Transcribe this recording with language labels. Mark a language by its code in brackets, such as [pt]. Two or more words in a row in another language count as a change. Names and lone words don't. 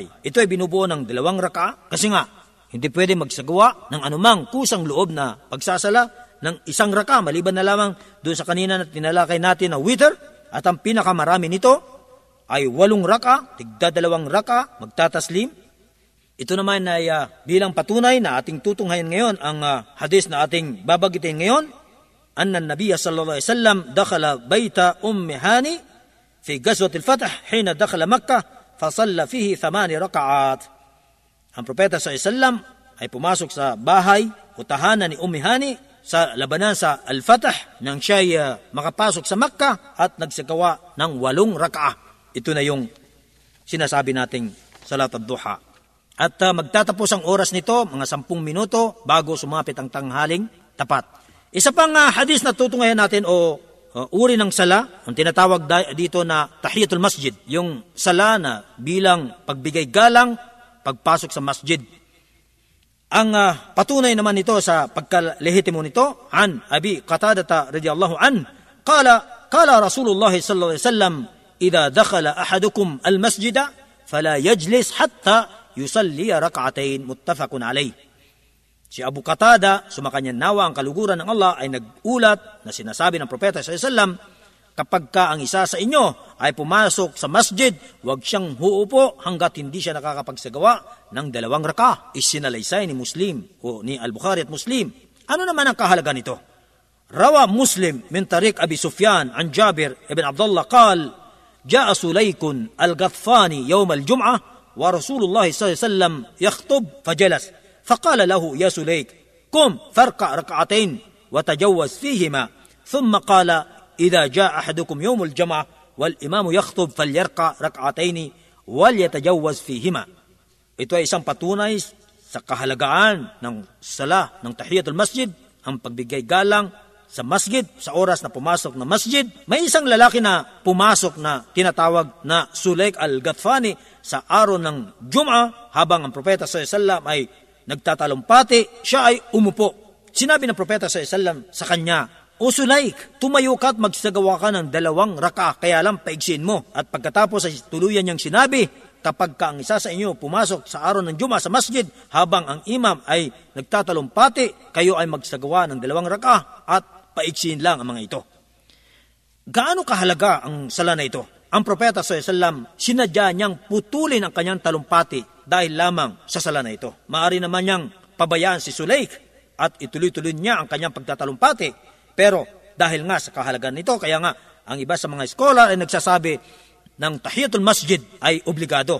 [tl] Ito ay binubuo ng 2 rak'ah kasi nga, hindi pwede magsagawa ng anumang kusang loob na pagsasala ng 1 rak'ah, maliban na lamang doon sa kanina na tinalakay natin na witr, at ang pinakamarami nito ay 8 rak'ah, tigda 2 rak'ah, magtataslim. Ito naman ay bilang patunay na ating tutunghayan ngayon ang hadis na ating babagitin ngayon, [ar] أن النبي صلى الله عليه وسلم دخل بيت أم هانئ في غزوة الفتح حين دخل مكة فصلى فيه 8 ركعات. [tl] Ang propeta [ar] صلى الله عليه وسلم [tl] ay pumasok sa bahay o tahanan ni Ummi Hani sa labanan sa Al-Fatah nang siya makapasok sa Makkah at nagsagawa ng 8 rak'ah. Ito na yung sinasabi nating [ar] صلاة الضحى. [tl] At magtatapos ang oras nito, mga 10 minuto bago sumapit ang tanghaling tapat. Isa pang hadis na tutunghayan natin o uri ng sala, ang tinatawag dito na [ar] تحية المسجد, [tl] yung sala na bilang pagbigay galang, pagpasok sa masjid. Ang patunay naman nito sa pagkalehitimo nito, [ar] عن أبي قتادة رضي الله عن قال رسول الله صلى الله عليه وسلم إذا دخل أحدكم المسجد فلا يجلس حتى يصلي ركعتين متفق عليه. [tl] Si Abu Qatadah, sumakanya nawa ang kaluguran ng Allah, ay nag-ulat na sinasabi ng propeta [ar] صلى الله عليه وسلم, [tl] kapag ka ang isa sa inyo ay pumasok sa masjid, huwag siyang huupo hanggat hindi siya nakakapagsagawa ng 2 rak'ah. Isinalaysay ni Muslim o ni Al-Bukhari at Muslim. Ano naman ang kahalaga nito? [ar] رواه مسلم من طريق أبي سفيان عن جابر بن عبد الله قال جاء سليك الغطفاني يوم الجمعة ورسول الله صلى الله عليه وسلم يخطب فجلس. فقال له يا سليك قم فاركع ركعتين وتجوز فيهما ثم قال إذا جاء أحدكم يوم الجمعة والإمام يخطب فليركع ركعتين وليتجوز فيهما. [tl] Ito ay isang patunay sa kahalagaan ng sala ng [ar] تحية المسجد, [tl] ang pagbigay galang sa masjid sa oras na pumasok na masjid. May isang lalaki na pumasok na tinatawag na Sulayk al-Ghathfani sa araw ng Jum'ah habang ang propeta [ar] صلى الله عليه وسلم [tl] ay nagtatalumpati, siya ay umupo. Sinabi ng propeta [ar] صلى الله عليه وسلم [tl] sa kanya, O Sulayk, tumayo ka at magsagawa ka ng 2 rak'ah, kaya lang paigsin mo. At pagkatapos ay tuluyan niyang sinabi, kapag ka ang isa sa inyo pumasok sa araw ng Juma sa masjid, habang ang imam ay nagtatalumpati, kayo ay magsagawa ng 2 rak'ah at paigsin lang ang mga ito. Gaano kahalaga ang sala na ito? Ang propeta [ar] صلى الله عليه وسلم, [tl] sinadya niyang putulin ang kanyang talumpati dahil lamang sa sala na ito. Maaari naman niyang pabayaan si Sulayk at ituloy-tuloy niya ang kanyang pagtatalumpati. Pero dahil nga sa kahalagan nito, kaya nga ang iba sa mga scholar ay nagsasabi ng [ar] تحية المسجد [tl] ay obligado.